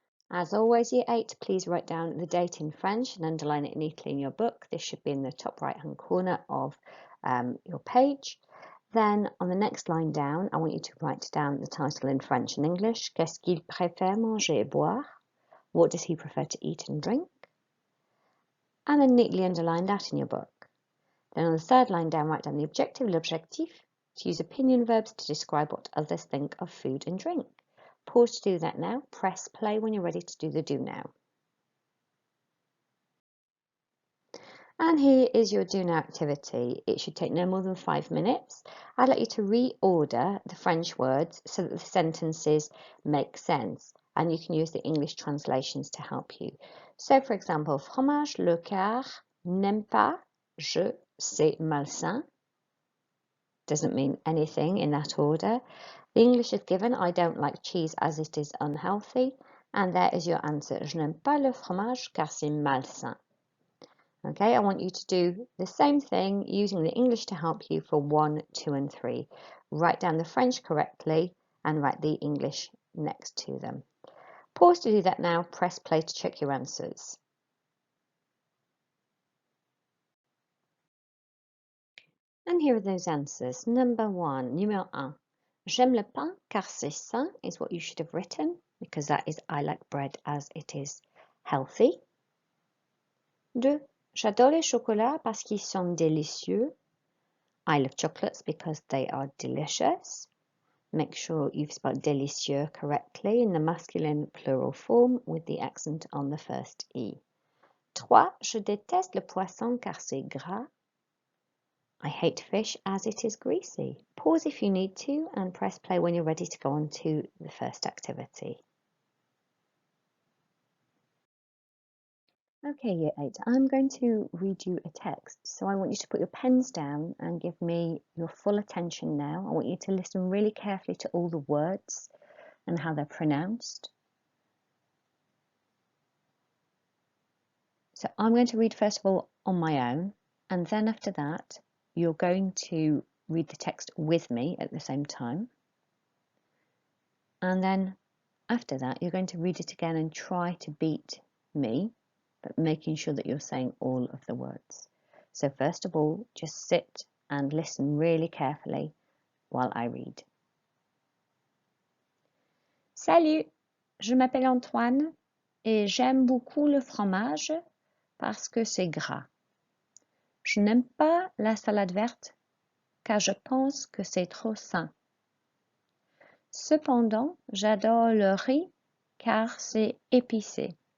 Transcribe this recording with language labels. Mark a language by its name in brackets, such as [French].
[English] As always, Year 8, please write down the date in French and underline it neatly in your book. This should be in the top right-hand corner of your page. Then on the next line down, I want you to write down the title in French and English. [French] Qu'est-ce qu'il préfère manger et boire? [English] What does he prefer to eat and drink? And then neatly underline that in your book. Then on the third line down, write down the objective, l'objectif, to use opinion verbs to describe what others think of food and drink. Pause to do that now. Press play when you're ready to do the do now. And here is your do now activity. It should take no more than 5 minutes. I'd like you to reorder the French words so that the sentences make sense, and you can use the English translations to help you. So for example, [French] fromage, le quart, n'aime pas, je, c'est malsain. [English] Doesn't mean anything in that order. The English is given, I don't like cheese as it is unhealthy. And there is your answer. [French] Je n'aime pas le fromage car c'est malsain. [English] Okay, I want you to do the same thing using the English to help you for 1, 2 and 3. Write down the French correctly and write the English next to them. Pause to do that now. Press play to check your answers. And here are those answers. Number 1, [French] numéro 1. J'aime le pain car c'est sain [English] is what you should have written, because that is I like bread as it is healthy. 2. [French] J'adore les chocolats parce qu'ils sont délicieux. [English] I love chocolates because they are delicious. Make sure you've spelled délicieux correctly in the masculine plural form with the accent on the first E. 3. [French] Je déteste le poisson car c'est gras. [English] I hate fish as it is greasy. Pause if you need to and press play when you're ready to go on to the first activity. Okay, Year 8, I'm going to read you a text, so I want you to put your pens down and give me your full attention now. I want you to listen really carefully to all the words and how they're pronounced. So I'm going to read first of all on my own, and then after that you're going to read the text with me at the same time. And then after that you're going to read it again and try to beat me, but making sure that you're saying all of the words. So first of all, just sit and listen really carefully while I read. [French] Salut, je m'appelle Antoine et j'aime beaucoup le fromage parce que c'est gras. Je n'aime pas la salade verte car je pense que c'est trop sain. Cependant, j'adore le riz car c'est épicé.